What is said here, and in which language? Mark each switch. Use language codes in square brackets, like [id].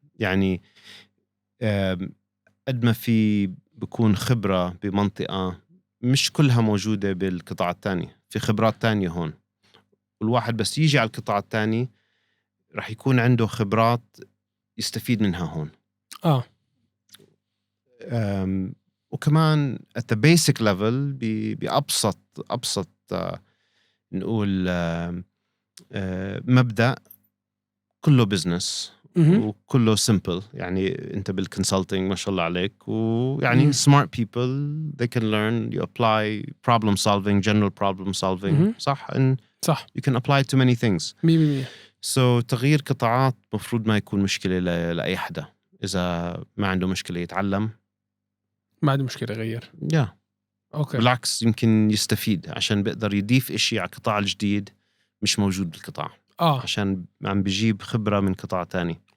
[ar] يعني قد ما في بكون خبرة بمنطقة مش كلها موجودة بالقطاع الثاني، في خبرات تانية هون، والواحد بس يجي على القطاع الثاني رح يكون عنده خبرات يستفيد منها هون. وكمان [en] at the basic level [ar] بأبسط نقول مبدأ كله business وكله simple. [en] يعني أنت بالconsulting [ar] ما شاء الله عليك، [en] ويعني smart people they can learn, you apply problem solving, general problem solving. صح you can apply to many things. 100%. [ar] so تغيير قطاعات مفروض ما يكون مشكلة لأي حدا. إذا ما عنده مشكلة يتعلم، ما عنده مشكلة يغير. أوكي. بالعكس يمكن يستفيد عشان بيقدر يضيف إشي على قطاع الجديد مش موجود بالقطاع. عشان عم بيجيب خبرة من قطاع تاني.